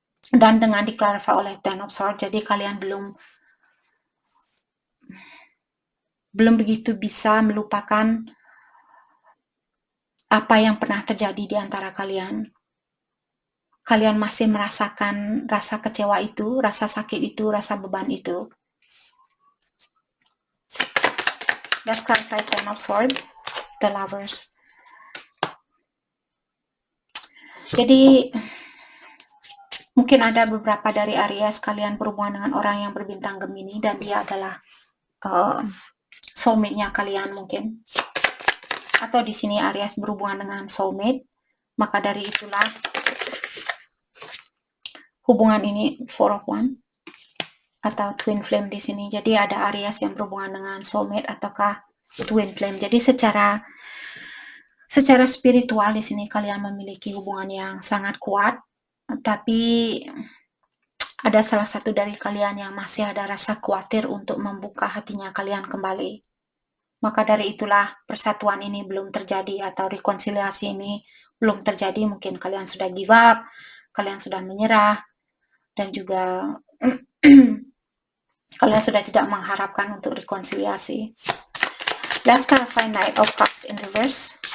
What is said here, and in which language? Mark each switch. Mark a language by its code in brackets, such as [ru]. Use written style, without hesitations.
[id] Dan dengan diklarify oleh Ten of Swords, jadi kalian belum begitu bisa melupakan apa yang pernah terjadi di antara kalian. Kalian masih merasakan rasa kecewa itu, rasa sakit itu, rasa beban itu. [en] Let's clarify Ten of Swords, the Lovers. [id] Jadi mungkin ada beberapa dari Aries kalian berhubungan dengan orang yang berbintang Gemini dan dia adalah soulmate-nya kalian mungkin. Atau di sini Aries berhubungan dengan soulmate, maka dari itulah hubungan ini Four of Wands atau twin flame di sini. Jadi ada Aries yang berhubungan dengan soulmate ataukah twin flame. Jadi Secara spiritual di sini kalian memiliki hubungan yang sangat kuat, tapi ada salah satu dari kalian yang masih ada rasa khawatir untuk membuka hatinya kalian kembali. Maka dari itulah persatuan ini belum terjadi atau rekonsiliasi ini belum terjadi. Mungkin kalian sudah give up, kalian sudah menyerah, dan juga kalian sudah tidak mengharapkan untuk rekonsiliasi. [en] Let's clarify Knight of Cups in reverse.